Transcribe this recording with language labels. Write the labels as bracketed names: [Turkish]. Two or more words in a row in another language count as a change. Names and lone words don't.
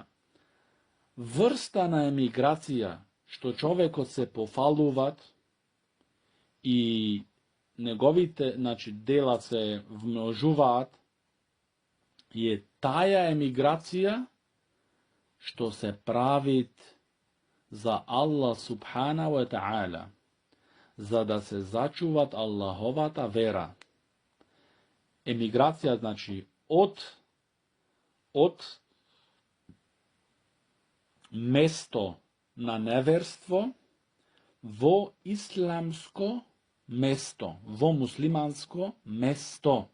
[Macedonian] Врста на емиграција што човекот се пофалуваат и неговите, значи, дела се вмножуваат, е таја емиграција што се правит за [Arabic] الله سبحانه وتعالى, [Macedonian] за да се зачуват Аллаховата вера. Емиграција, значи, од место на неверство во исламско место, во муслиманско место.